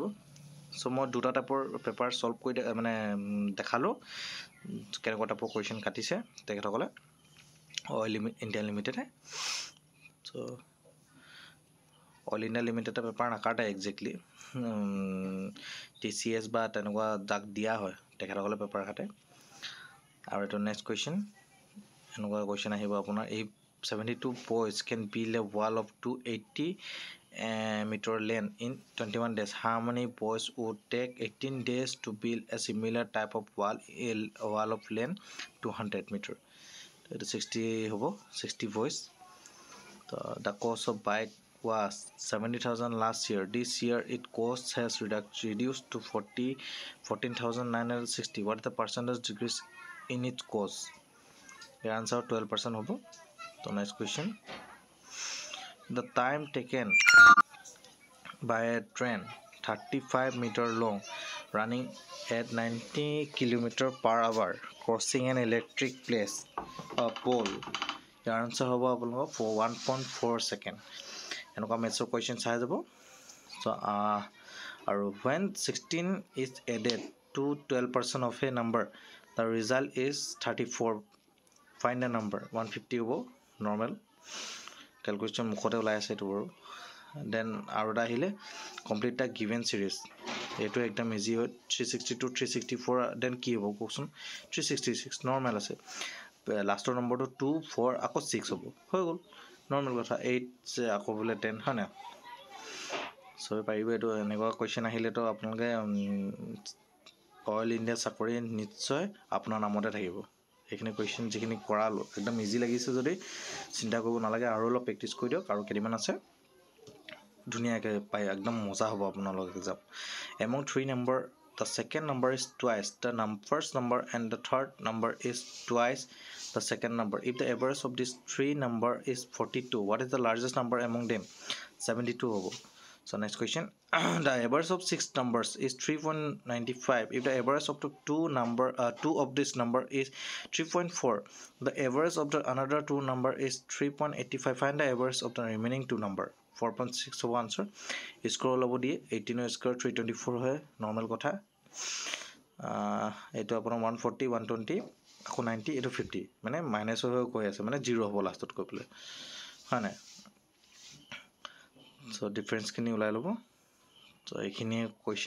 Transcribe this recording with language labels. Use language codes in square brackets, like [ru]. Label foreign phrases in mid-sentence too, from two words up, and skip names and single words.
[as] চ' মই দুটা টাইপৰ পেপাৰ ছল্ভ কৰি মানে দেখালোঁ কেনেকুৱা টাইপৰ কুৱেশ্যন কাটিছে তেখেতসকলে অইল ইণ্ডিয়া লিমিটেডে। চ' অইল ইণ্ডিয়া লিমিটেডে পেপাৰ নাকাটে একজেক্টলি, TCS বা তেনেকুৱা যাক দিয়া হয় তেখেতসকলে পেপাৰ কাটে। আৰু এইটো নেক্সট কুৱেশ্যন, এনেকুৱা কুৱেশ্যন আহিব আপোনাৰ, এই [en] 72 boys can build a wall of 280 meter length in 21 days. How many boys would take 18 days to build a similar type of wall of length 200 meter? [as] এইটো 60 হ'ব, 60 boys. [en] The cost of bike was 70,000 last year. This year its cost has reduced to 14,960. What is the percentage decrease in its cost? The answer 12% হ'ব. So next question, the time taken by a train 35 meter long running at 90 km/h crossing an electric pole, the answer [as] হ'ব আপোনালোকৰ [en] 1.4 second. [as] এনেকুৱা মেথছৰ কুৱেশ্যন চাই যাব। চ' আৰু [en] when 16 is added to 12% of a number, the result is 34. Find the number. [as] 150 হ'ব, নৰ্মেল কেলকুলেশ্যন মুখতে ওলাই আছে এইটো বাৰু। দেন আৰু এটা আহিলে [en] complete the given series, [as] এইটো একদম ইজি হয়। 362 364 দেন কি হ'ব কওকচোন? 366 নৰ্মেল আছে। লাষ্টৰ নম্বৰটো 2 4 আকৌ 6 হ'ব, হৈ গ'ল, নৰ্মেল কথা। 8 আকৌ বোলে 10, হয় নাই? চবেই পাৰিব এইটো। এনেকুৱা কুৱেশ্যন আহিলেতো আপোনালোকে অইল ইণ্ডিয়া চাকৰি নিশ্চয় আপোনাৰ নামতে থাকিব। এইখিনি কুৱেশ্যন যিখিনি কৰালোঁ একদম ইজি লাগিছে যদি চিন্তা কৰিব নালাগে, আৰু অলপ প্ৰেক্টিছ কৰি দিয়ক। আৰু কেইদিনমান আছে, ধুনীয়াকৈ পাই একদম মজা হ'ব আপোনালোক এক্সাম। [en] Among 3 number, the second number is twice the first number and the third number is twice the second number. If the average of these 3 number is 42, what is the largest number among them? [as] 72 হ'ব। [en] So next question, the average of 6 numbers is 3.95. If the average of the two of this number is 3.4, the average of the another 2 number is 3.85. Find the average of the remaining 2 number. [as] 4.6 হ'ব আনচাৰ। স্ক'ৰ ল'ব দিয়ে, 18 স্ক'ৰ 324 হয়, নৰ্মেল কথা। এইটো আপোনাৰ 140 120 আকৌ 90, এইটো 50, মানে মাইনাছ হৈ গৈ আছে, মানে 0 হ'ব লাষ্টত গৈ পেলাই, হয় নাই? চ' ডিফাৰেঞ্চখিনি ওলাই ল'ব। চ' এইখিনিয়ে কুৱেশ্যন।